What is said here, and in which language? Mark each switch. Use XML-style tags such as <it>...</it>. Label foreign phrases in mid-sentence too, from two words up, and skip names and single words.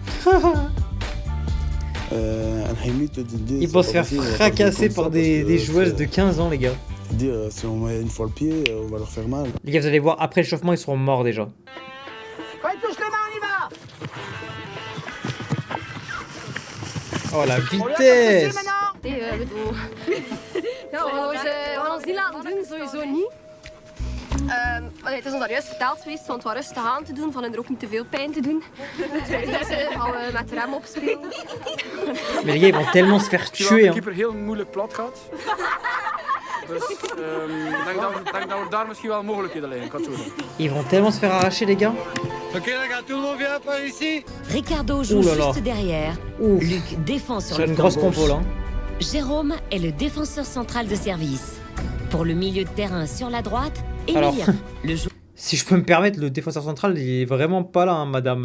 <fr>Ils vont se faire fracasser par des joueuses de 15 ans, les gars. Dire, si on met une fois le pied, on va leur faire mal. Les gars, vous allez voir, après l'échauffement, ils seront morts déjà. Quand il touche les mains, on y va. Oh la vitesse!</fr> <nl>Ja, we ons niet laten doen, sowieso niet. Het is ons daar juist verteld geweest van het wat rustig aan te doen, van er ook niet te veel pijn te doen. Dus bij deze gaan we met de rem opspelen.</nl> <fr>Mais les gars, ils vont tellement se faire tuer.</fr> <nl>De</nl> <fr>Hein.</fr> <nl>keeper heel moeilijk plat gaat. Dus ik denk dat we daar misschien wel mogelijkheden liggen, ik kan het zo zeggen.</nl> <fr>Ils vont tellement se faire arracher, les gars. Ok les gars, tout le monde vient par ici. Ricardo joue Ouh là là. juste derrière. Ouf. Luc défend sur C'est le une flanc grosse gauche. compo là. Jérôme est le défenseur central de service. Pour le milieu de terrain sur la droite, Alors, Emilien, le joueur si je peux me permettre, le défenseur central, il est vraiment pas là, hein, madame.</fr>